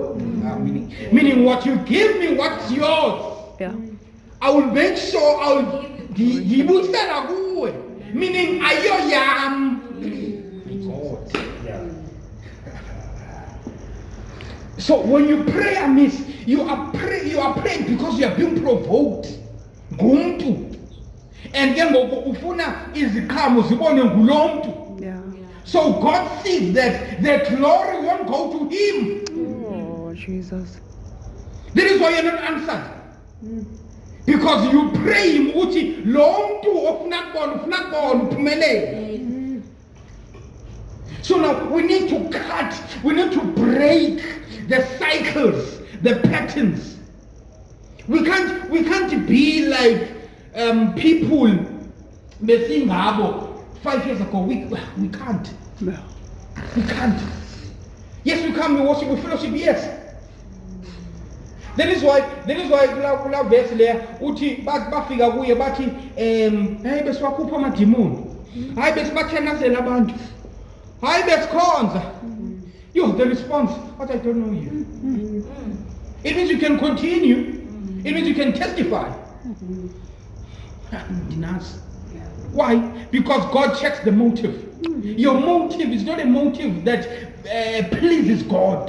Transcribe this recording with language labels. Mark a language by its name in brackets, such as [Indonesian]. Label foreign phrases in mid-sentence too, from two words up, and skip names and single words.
[English] Meaning what you give me, what's yours, Yeah. I will make sure I'll [Zulu] ngiyibuyisela kuwe. [English] Meaning ayoyam. God. So when you pray amiss, you are praying because you are being provoked. [Xhosa] Ngumntu. And ke ngoku ufuna iziqhamo zibone ngulo mntu. [English] Yeah. So God sees that the glory won't go to him. Oh, Jesus. That is why you're not answered. Because you pray him [Xhosa] uthi lo mntu ofuna kubona uphumelele. [English] So now we need to cut, we need to break the cycles, the patterns. We can't be like people besingabo 5 years ago. We can't. No. We can't. Yes, we come, we worship, we fellowship, yes. That is why [Xhosa] kula [English] verse there [Xhosa] uthi bafika kuye bathi hey besiwakhupha amadimoni. Hayi besibathenazela abantu. Hayi besikhonza. [English] Yo, the response, but I don't know you. It means you can continue. It means you can testify. Why? Because God checks the motive. Your motive is not a motive that pleases God.